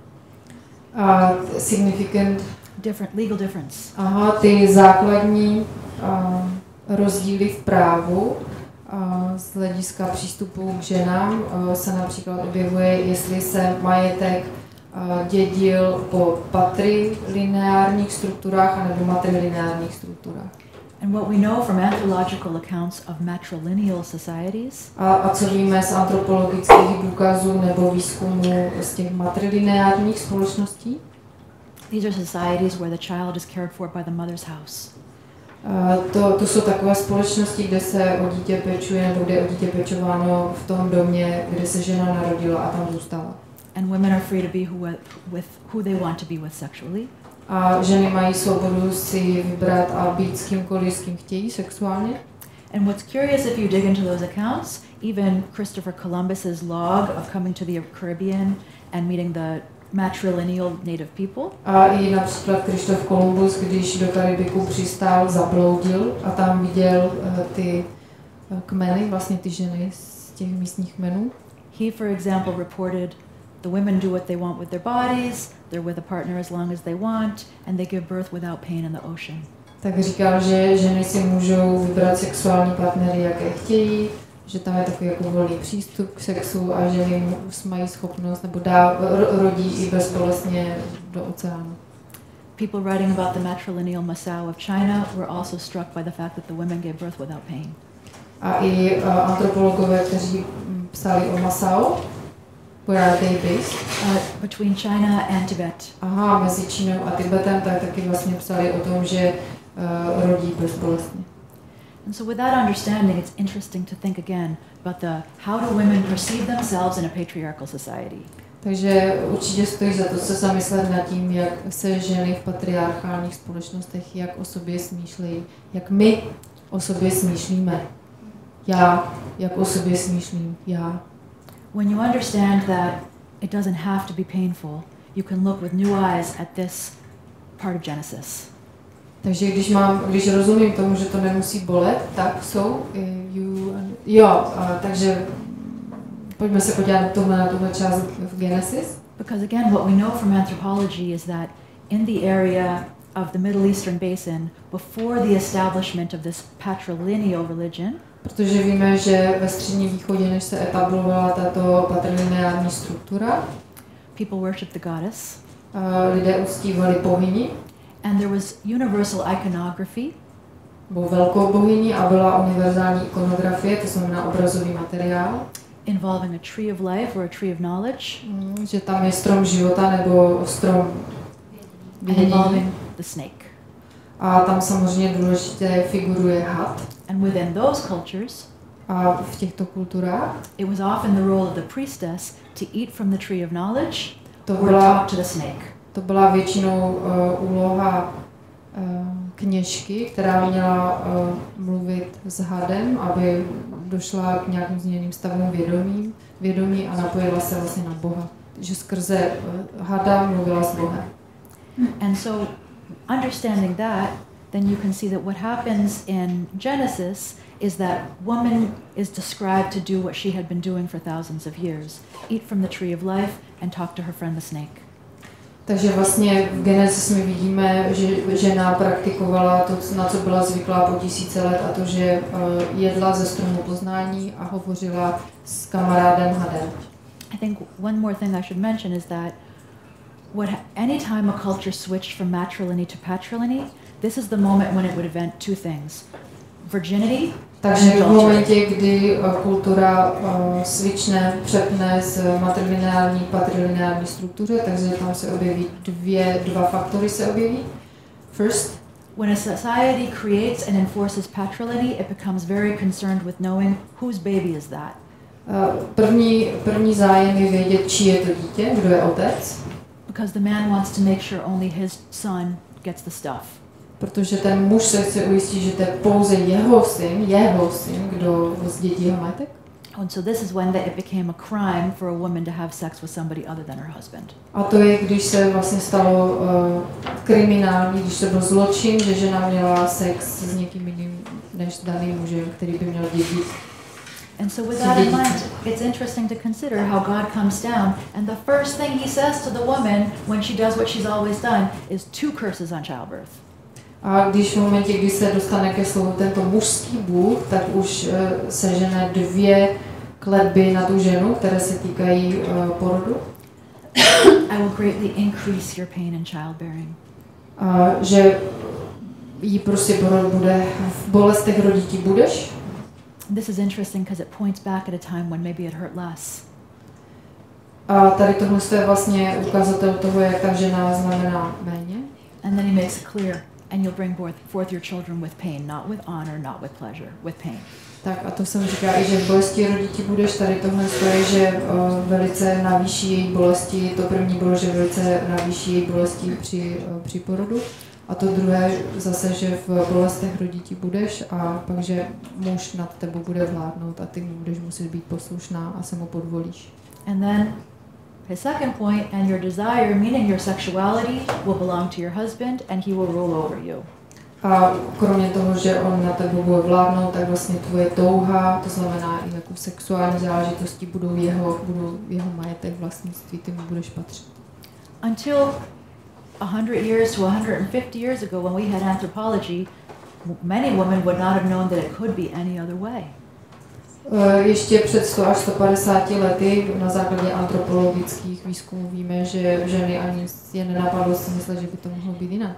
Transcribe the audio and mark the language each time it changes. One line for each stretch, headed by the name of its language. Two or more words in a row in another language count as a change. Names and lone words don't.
English: Significant. Different legal difference.
Czech: Aha, ty základní rozdíly v právu z hlediska přístupu k ženám se například objevuje, jestli se majetek dědil po patrilineárních strukturách anebo matrilineárních strukturách.
English: And what we know from anthropological accounts of matrilineal societies,
Czech: a co víme z antropologických důkazů nebo výzkumů z těch matrilineárních společností?
English: These are societies where the child is cared for by the mother's house.
Czech: To jsou takové společnosti, kde se o dítě pečuje nebo kde je o dítě pečováno v tom domě, kde se žena narodila a tam zůstala.
English: And women are free to be who they want to be with sexually.
Czech: A ženy mají svobodu si vybrat a být s kýmkoliv, s kým chtějí sexuálně.
English: And what's curious, if you dig into those accounts, even Christopher Columbus's log of coming to the Caribbean and meeting the matrilineal native people.
Czech: A i například Krištof Kolumbus, když do Karibiku přistál, zabloudil a tam viděl ty kmeny, vlastně ty ženy z těch místních kmenů.
English: He, for example, reported the women do what they want with their bodies, they're with a partner as long as they want, and they give birth without pain in the ocean.
Czech: Tak říkal, že ženy si můžou vybrat sexuální partnery, jaké chtějí, že tam je takový jako volný přístup k sexu a ženy mají schopnost nebo rodí i bezbolestně do oceánu.
English: People writing about the matrilineal Masao of China were also struck by the fact that the women gave birth without pain.
Czech: A i antropologové, kteří psali o Masao,
English: where are they based? Between China and Tibet.
Czech: Aha, mezi Čínou a Tibetem, tak taky vlastně psali o tom, že rodí bezbolestně.
English: And so with that understanding, it's interesting to think again about how do women perceive themselves in a patriarchal society.
Czech: Takže určitě stojí za to se zamyslet nad tím, jak se ženy v patriarchálních společnostech, jak o sobě smýšlejí, jak my o sobě smýšlíme. Já, jak o sobě smýšlím, já.
English: When you understand that it doesn't have to be painful, you can look with new eyes at this part of Genesis.
Czech: Takže když rozumím tomu, že to nemusí bolet, tak jsou takže pojďme se podívat na tuhle část v Genesis.
English: Because again, what we know from anthropology is that in the area of the Middle Eastern Basin, before the establishment of this patrilineal religion,
Czech: protože víme, že ve Středním východě, než se etablovala tato patrilineární struktura,
English: people worshipped the goddess.
Czech: Lidé uctívali bohyni.
English: And there was universal iconography.
Czech: Byl velkou bohyni a byla univerzální ikonografie, to znamená obrazový materiál.
English: Involving a tree of life or a tree of knowledge.
Czech: Že tam je strom života nebo strom vědění.
English: Involving the snake.
Czech: A tam samozřejmě důležité figuruje had.
English: And within those cultures,
Czech: a v těchto kulturách,
English: it was often the role of the priestess to eat from the tree of knowledge or talk to the snake.
Czech: To byla většinou úloha kněžky, která měla mluvit s hadem, aby došla k nějakým změněným stavům vědomí a napojila se vlastně na Boha. Že skrze hada mluvila s Bohem.
English: And so, understanding that, then you can see that what happens in Genesis is that woman is described to do what she had been doing for thousands of years. Eat from the tree of life and talk to her friend the snake.
Czech: Takže vlastně v Genesis my vidíme, že žena praktikovala to, na co byla zvyklá po tisíce let, a to, že jedla ze stromu poznání a hovořila s kamarádem hadem.
English: I think one more thing I should mention is that anytime a culture switched from matrilineal to patrilineal, this is the moment when it would invent two things: virginity.
Czech: Takže v momentě, kdy kultura přepne z matrilineární k patrilineární struktuře, takže tam se objeví dva faktory se objeví.
English: First, when a society creates and enforces patrilineal, it becomes very concerned with knowing whose baby is that.
Czech: První zájem je vědět, čí je to dítě, kdo je otec.
English: Because the man wants to make sure only his son gets the stuff.
Czech: Protože ten muž se chce ujistit, že to je pouze jeho syn, kdo zdědí jeho majetek.
English: And so this is when it became a crime for a woman to have sex with somebody other than her husband.
Czech: A to je, když se vlastně stalo kriminální, když to byl zločin, že žena měla sex s někým jiným než daným mužem, který by měl dědit.
English: And so with that in mind, it's interesting to consider how God comes down, and the first thing he says to the woman when she does what she's always done is 2 curses on childbirth.
Czech: A když v momentě, kdy se dostane ke slovu tento mužský Bůh, tak už sežene 2 kletby na tu ženu, které se týkají porodu.
English: I will greatly increase your pain in childbearing.
Czech: Že jí prostě porod bude, v bolestech rodití budeš.
English: This is interesting because it points back at a time when maybe it hurt less.
Czech: A tady tohle je vlastně ukazatel toho, jak ta žena znamená méně.
English: And then he makes it clear. And you'll bring forth your children with pain, not with honor, not with pleasure, with pain.
Czech: Tak a to jsem říká i, že v bolesti rodití budeš, tady tohle stojí, že velice navýší její bolesti. To první bylo, že velice navýší její bolesti při porodu. A to druhé zase, že v bolestech rodití budeš a pak, že muž nad tebou bude vládnout a ty mu budeš muset být poslušná a se mu podvolíš.
English: And then his second point, and your desire, meaning your sexuality, will belong to your husband and he will rule over you.
Czech: A kromě toho, že on na tebe bude vládnout, tak vlastně tvoje touha, to znamená i jako sexuální záležitosti, budou jeho majetek, vlastnictví, ty mu budeš patřit.
English: Until 100 years to 150 years ago, when we had anthropology, many women would not have known that it could be any other way.
Czech: Ještě před 100 až 150 lety na základě antropologických výzkumů víme, že ženy ani je nenapadlo si myslet, že by to mohlo být jinak.